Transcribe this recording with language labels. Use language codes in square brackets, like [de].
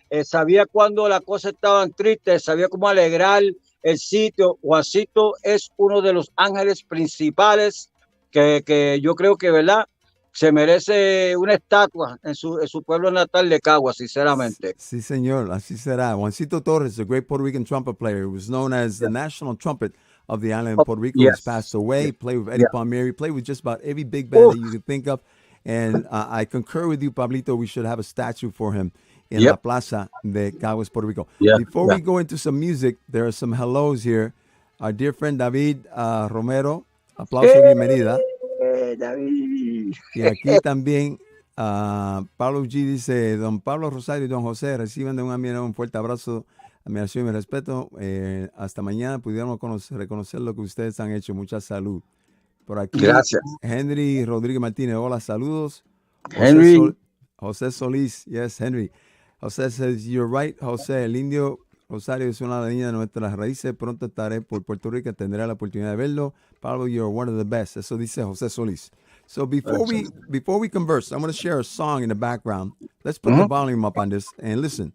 [es] Sabía cuando las cosas estaban tristes, sabía cómo alegrar el sitio. Juancito es uno de los ángeles principales que yo creo que, ¿verdad?, se merece una estatua en su pueblo natal de Caguas, sinceramente. Sí, señor, así será. [en] Juancito Torres, the great Puerto Rican trumpet player, was known as the national trumpet of the island of Puerto Rico. He's passed away. Played with Eddie Palmieri, played with just about every big band that you can think of. And I concur with you, Pablito. We should have a statue for him in La Plaza de Caguas, Puerto Rico. Before we go into some music, there are some hellos here. Our dear friend David Romero, [es] aplauso, bienvenida. [en] David. [es] Y aquí también Pablo G dice, don Pablo Rosario y don José, reciban de un amigo un fuerte abrazo, admiración y respeto. Hasta mañana pudiéramos reconocer lo que ustedes han hecho. Mucha salud. Por aquí, gracias. Henry Rodríguez Martínez, hola, saludos. Henry. [en] José Solís, yes, Henry. José says, you're right, José, el Indio [es] Rosario es una niña de nuestras raíces. Pronto estaré por Puerto Rico. Tendré la oportunidad de verlo. [en] Pablo, you're one of the best. [es] Eso dice José Solís. [en] So before we converse, I'm going to share a song in the background. Let's put the volume up on this and listen.